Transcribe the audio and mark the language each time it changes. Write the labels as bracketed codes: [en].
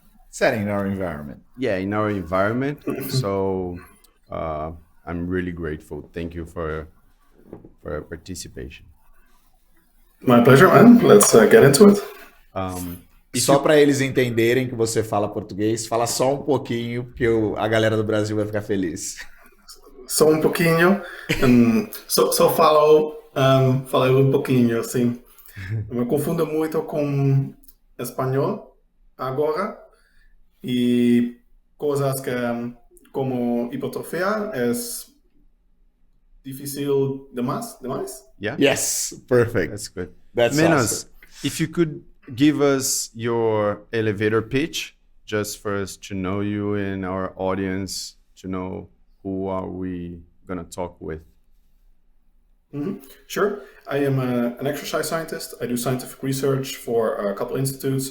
[en] setting, in our environment. Yeah, in our environment. So I'm really grateful. Thank you for your participation. My pleasure, man. Let's get into it. [pt] Só para eles entenderem que você fala português, fala só um pouquinho, porque a galera do Brasil vai ficar feliz. Só um pouquinho. Só falei um pouquinho, assim. Me confundo muito com espanhol agora, e coisas que como hipertrofia é difícil demais. [en] Yeah? Yes, perfect. That's good. That's Menno, awesome. if you could give us your elevator pitch, just for us to know you and our audience to know who are we going to talk with. Mm-hmm. Sure. I am an exercise scientist. I do scientific research for a couple institutes.